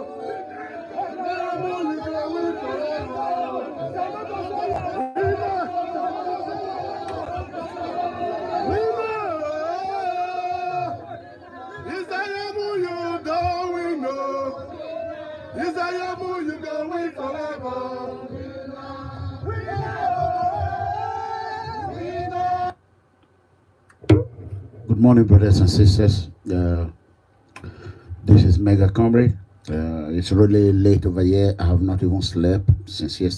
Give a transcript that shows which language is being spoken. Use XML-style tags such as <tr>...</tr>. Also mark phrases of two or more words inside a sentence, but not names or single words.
<en>Isayamu, you go win forever. Isayamu, you don't win, no. Isayamu, you go win forever. Good morning, brothers and sisters. This is Mega Comrade. It's really late over here. I have not even slept since yesterday.</en>